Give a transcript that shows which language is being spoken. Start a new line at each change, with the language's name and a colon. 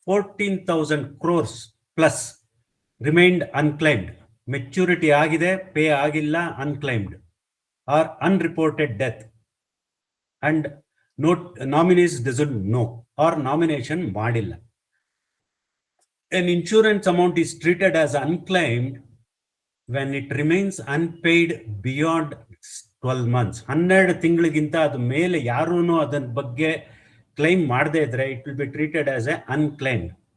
English: 14,000 crores plus remained unclaimed. Maturity
Kannada: ಆಗಿದೆ, pay ಆಗಿಲ್ಲ,
English: unclaimed or unreported death and nominees doesn't know or nomination
Kannada: ಮಾಡಿಲ್ಲ.
English: An insurance amount is treated as unclaimed when it remains unpaid beyond 12 months.
Kannada: 12 ತಿಂಗಳಿಗಿಂತ ಅದು ಮೇಲೆ ಯಾರೂ ಅದನ್ನ ಬಗ್ಗೆ ಕ್ಲೈಮ್ ಮಾಡದೇ ಇದ್ರೆ
English: It will be treated as a unclaimed.